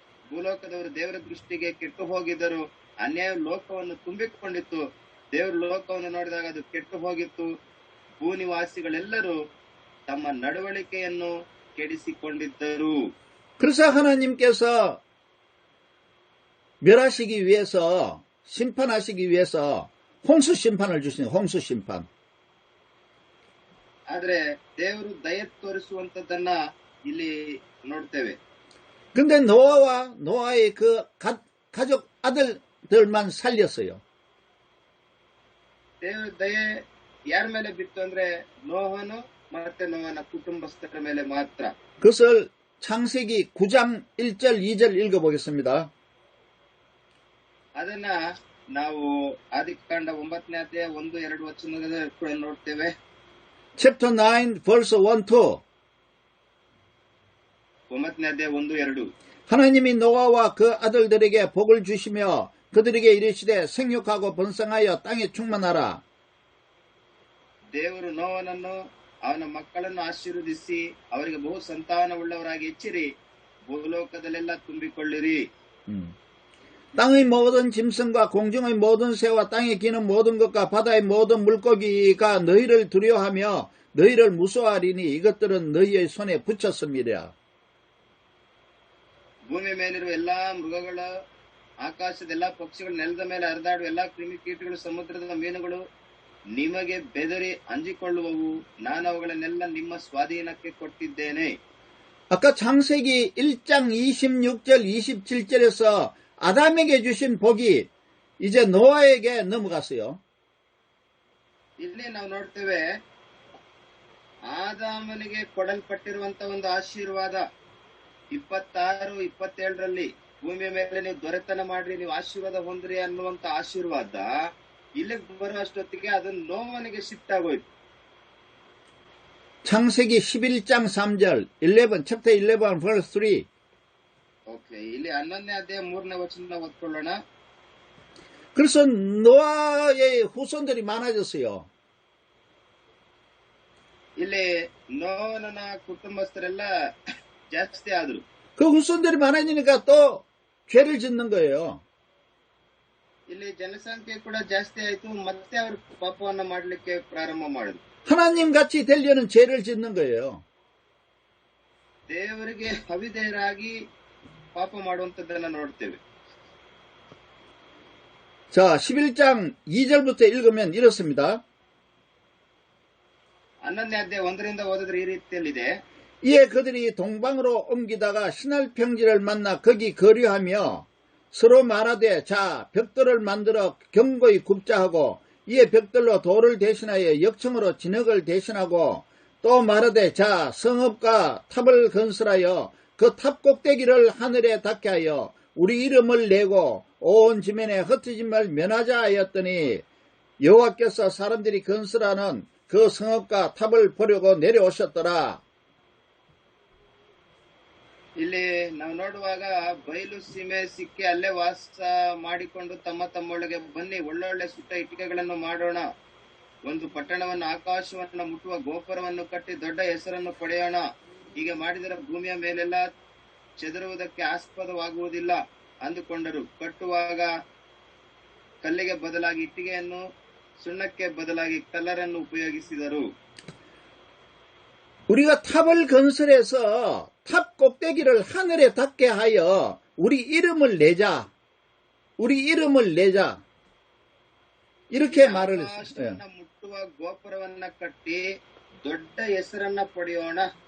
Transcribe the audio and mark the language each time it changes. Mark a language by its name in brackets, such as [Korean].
[Kannada] ಭೂಲೋಕದವರು ದೇವರ ದೃಷ್ಟಿಗೆ ಕೆಟ್ಟು ಹೋಗಿದ್ದರು. ಅನ್ಯಾಯ ಲೋಕವನ್ನು ತುಂಬಿಕೊಂಡಿತ್ತು. ದೇವರು ಲೋಕವನ್ನು ನೋಡಿದಾಗ ಅದು ಕೆಟ್ಟು ಹೋಗಿತ್ತು. ಭೂನಿವಾಸಿಗಳೆಲ್ಲರೂ ತಮ್ಮ ನಡವಳಿಕೆಯನ್ನು ಕೆಡಿಸಿಕೊಂಡಿದ್ದರು. [Korean] 그래서 하나님께서 멸하시기 위해서, 심판하시기 위해서 홍수 심판을 주시는 홍수 심판. [Kannada] ಆದ್ರೆ ದೇವರು ದಯೆ ತೋರಿಸುವಂತದ್ದನ್ನ ಇಲ್ಲಿ ನೋಡ್ತೇವೆ. [Korean] 근데 노아와 노아의 그 가족 아들들만 살렸어요. [Kannada] ದೇವರ ದಯೆ ಯಾರ ಮೇಲೆ ಬಿತ್ತು ಅಂದ್ರೆ ನೋಹನು ಮತ್ತೆ ನೋಹನ ಕುಟುಂಬಸ್ಥರ ಮೇಲೆ ಮಾತ್ರ. [Korean] 그것을 창세기 9장 1절 2절 읽어보겠습니다. [Kannada] ಅದನ್ನ ನಾವು ಆದಿಕಾಂಡ 9ನೇ ಅಧ್ಯಾಯ 1-2 ವಚನದ ಕೂಡ ನೋಡ್ತೇವೆ. [English] Chapter 9 verse 1-2. [Kannada] 9ನೇ ಅಧ್ಯಾಯ 1-2. [Korean] 하나님이 노아와 그 아들들에게 복을 주시며 그들에게 이르시되 생육하고 번성하여 땅에 충만하라. [Kannada] ದೇವರು ನೋಹನನ್ನು ಅವನ ಮಕ್ಕಳನ್ನು ಆಶೀರ್ವದಿಸಿ ಅವರಿಗೆ ಬಹು ಸಂತಾನವುಳ್ಳವರಾಗಿ ಹೆಚ್ಚಿರಿ, ಭೂಲೋಕದಲ್ಲೆಲ್ಲ ತುಂಬಿಕೊಳ್ಳಿರಿ. [Korean] 땅의 모든 짐승과 공중의 모든 새와 땅에 기는 모든 것과 바다의 모든 물고기가 너희를 두려워하며 너희를 무서워하리니 이것들은 너희의 손에 붙였습니다. [Kannada] ಭೂಮಿ ಮೇಲಿರುವ ಎಲ್ಲಾ ಮೃಗಗಳು, ಆಕಾಶದ ಎಲ್ಲಾ ಪಕ್ಷಿಗಳು, ನೆಲದ ಮೇಲೆ ಹರಿದಾಡುವ ಎಲ್ಲಾ ಕ್ರಿಮಿಕೀಟಗಳು, ಸಮುದ್ರದ ಮೀನುಗಳು ನಿಮಗೆ ಬೆದರಿ ಅಂಜಿಕೊಳ್ಳುವವು. ನಾನು ಅವುಗಳನ್ನೆಲ್ಲ ನಿಮ್ಮ ಸ್ವಾಧೀನಕ್ಕೆ ಕೊಟ್ಟಿದ್ದೇನೆ. [Korean] 아까 창세기 1장 26절 27절에서 아담에게 주신 복이 이제 노아에게 넘어갔어요. [Kannada] ಇಲ್ಲಿ ನಾವು ನೋಡ್ತೇವೆ, ಆದಾಮನಿಗೆ ಕೊಡಲ್ಪಟ್ಟಿರುವಂತ ಒಂದು ಆಶೀರ್ವಾದ 26-27ರಲ್ಲಿ ಭೂಮಿಯ ಮೇಲೆ ನೀವು ದೊರೆತನ ಮಾಡ್ರಿ, ನೀವು ಆಶೀರ್ವಾದ ಹೊಂದ್ರಿ ಅನ್ನುವಂತ ಆಶೀರ್ವಾದ ಇಲ್ಲಿಗೆ ಬರುವಷ್ಟೊತ್ತಿಗೆ ಅದನ್ನು ನೋವನಿಗೆ ಶಿಫ್ಟ್ ಆಗೋಯ್ತು. [Korean] 창세기 11장 3절 11 [English] chapter 11 verse 3. [Kannada] ಓಕೆ, ಇಲ್ಲಿ 11ನೇ ಅಧ್ಯಾಯ 3ನೇ ವಚನ ಓದ್ಕೊಳ್ಳೋಣ. [Korean] 그래서 노아의 후손들이 많아졌어요. [Kannada] ಇಲ್ಲಿ ನೋವನ ಕುಟುಂಬಸ್ಥರೆಲ್ಲ ಜಾಸ್ತಿ ಆದ್ರು. [Korean] 그 후손들이 많아지니까 또 죄를 짓는 거예요. [Kannada] ಇಲ್ಲಿ ಜನಸಂಖ್ಯೆ ಕೂಡ ಜಾಸ್ತಿ ಆಯ್ತು, ಮತ್ತೆ ಅವರು ಪಾಪವನ್ನ ಮಾಡ್ಲಿಕ್ಕೆ ಪ್ರಾರಂಭ ಮಾಡಿದ್ರು. [Korean] 하나님 같이 되려는 죄를 짓는 거예요. [Kannada] ದೇವರಿಗೆ ಅವಿಧೇಯರಾಗಿ ಪಾಪ ಮಾಡುವಂತದ್ದನ್ನ ನೋಡ್ತೇವೆ. [Korean] 자, 11장 2절부터 읽으면 이렇습니다. [Kannada] 11ನೇ ಅಧ್ಯಾಯ 1ರಿಂದ ಓದಿದ್ರೆ ಈ ರೀತಿಯಲ್ಲಿದೆ. [Korean] 이에 그들이 동방으로 옮기다가 신할 평지를 만나 거기 거류하며 서로 말하되 자 벽돌을 만들어 견고히 굽자 하고 이에 벽돌로 돌을 대신하여 역청으로 진흙을 대신하고 또 말하되 자 성읍과 탑을 건설하여 그 탑 꼭대기를 하늘에 닿게 하여 우리 이름을 내고 온 지면에 흩어짐을 면하자 하였더니 여호와께서 사람들이 건설하는 그 성읍과 탑을 보려고 내려오셨더라. [Kannada] ಇಲ್ಲಿ ನಾವು ನೋಡುವಾಗ ಬಯಲು ಸೀಮೆ ಸಿಕ್ಕಿ ಅಲ್ಲೇ ವಾಸ ಮಾಡಿಕೊಂಡು ತಮ್ಮೊಳಗೆ ಬನ್ನಿ ಒಳ್ಳೊಳ್ಳೆ ಸುಟ್ಟ ಇಟ್ಟಿಗೆಗಳನ್ನು ಮಾಡೋಣ, ಒಂದು ಪಟ್ಟಣವನ್ನು ಆಕಾಶವನ್ನು ಮುಟ್ಟುವ ಗೋಪುರವನ್ನು ಕಟ್ಟಿ ದೊಡ್ಡ ಹೆಸರನ್ನು ಪಡೆಯೋಣ. ಹೀಗೆ ಮಾಡಿದರೆ ಭೂಮಿಯ ಮೇಲೆಲ್ಲ ಚೆದರುವುದಕ್ಕೆ ಆಸ್ಪದವಾಗುವುದಿಲ್ಲ ಅಂದುಕೊಂಡರು. ಕಟ್ಟುವಾಗ ಕಲ್ಲಿಗೆ ಬದಲಾಗಿ ಇಟ್ಟಿಗೆಯನ್ನು, ಸುಣ್ಣಕ್ಕೆ ಬದಲಾಗಿ ಕಲ್ಲರನ್ನು ಉಪಯೋಗಿಸಿದರು. [Korean] 우리가 탑을 건설해서 탑 꼭대기를 하늘에 닿게 하여 우리 이름을 내자. 우리 이름을 내자. 이렇게 말을 했어요. [Kannada] ಮುಟ್ಟುವ ಗೋಪುರವನ್ನ ಕಟ್ಟಿ ದೊಡ್ಡ ಹೆಸರನ್ನ ಪಡೆಯೋಣ.